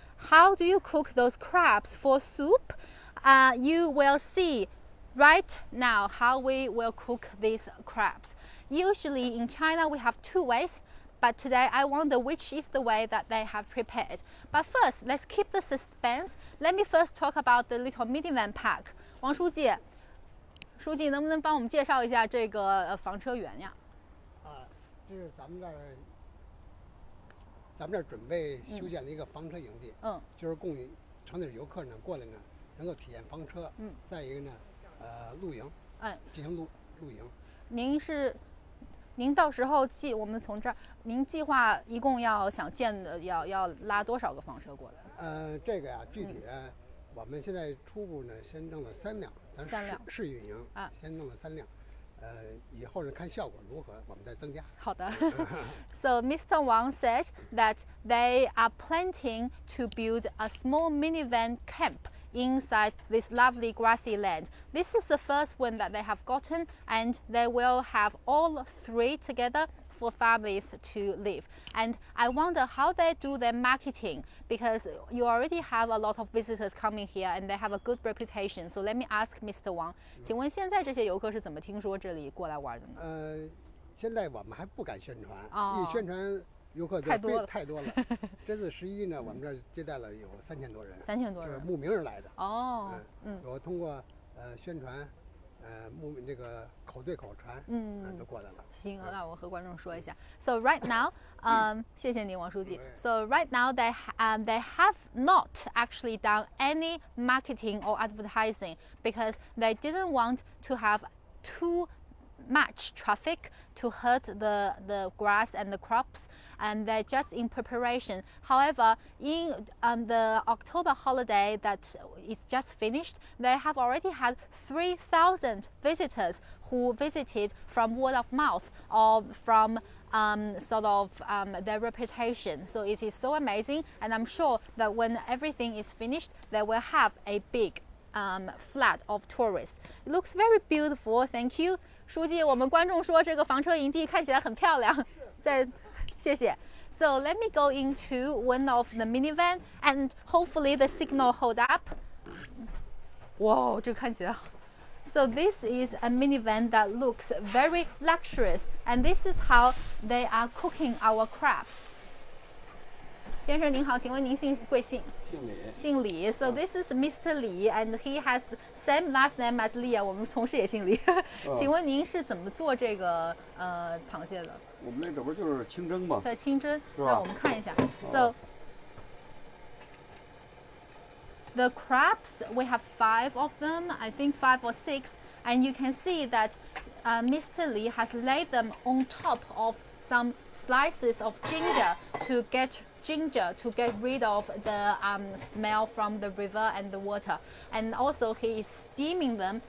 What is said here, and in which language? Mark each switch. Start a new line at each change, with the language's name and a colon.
English: How do you cook those crabs for soup? You will see right now how we will cook these crabs. Usually in China we have 2 ways. But today I wonder which is the way that they have prepared. But first, let's keep the suspense. Let me first talk about the little minivan pack.
Chinese: 王书记，能不能帮我们介绍一下这个房车园呀？这是咱们这儿准备修建了一个房车营地，就是供城内游客呢过来呢能够体验房车，再一个呢，露营，进行露营。您到时候我们从这儿，您计划一共要要拉多少个房车过来？这个呀，具体的我们现在初步呢先弄了3辆，咱试运营先弄了3辆。以后呢看效果如何，我们再增加。好的。
English: So Mr. Wang said that they are planning to build a small minivan camp inside this lovely grassy land. This is the first one that they have gotten, and they will have all 3 together for families to live. And I wonder how they do their marketing, because you already have a lot of visitors coming here and they have a good reputation. So let me ask Mr.
Chinese: Wang, 请问现在这些游客是怎么听说这里过来玩的呢？现在我们还不敢宣传，一宣传游客太多了。这次11呢，我们这儿接待了有3000多人，3000多人，就是慕名而来的。我通过宣传，这个口对口传，都过来了。行，那我和观众说一下。
English: So right now,
Chinese: 谢谢您，王书记。
English: So right now they have not actually done any marketing or advertising because they didn't want to have too much traffic to hurt the grass and the crops, and they're just in preparation. However, in the October holiday that is just finished, they have already had 3,000 visitors who visited from word of mouth or from their reputation. So it is so amazing, and I'm sure that when everything is finished, they will have a big flood of tourists. It looks very beautiful. Thank you.
Chinese: 书记，我们观众说这个房车营地看起来很漂亮，谢谢。
English: So let me go into one of the minivan and hopefully the signal hold up.
Chinese: 哇，这看起来。
English: So this is a minivan that looks very luxurious, and this is how they are cooking our crab.
Chinese: 先生您好，请问您贵姓？姓李。
English: So this is Mr. Li, and he has same last name as Li.
Chinese: 我们同事也姓李。请问您是怎么做这个螃蟹的？我们这不就是清蒸吗？在清蒸，那我们看一下。
English: So the crabs, we have 5 of them, I think 5 or 6, and you can see that Mr. Li has laid them on top of some slices of ginger to get rid of the smell from the river and the water, and also he is steaming them.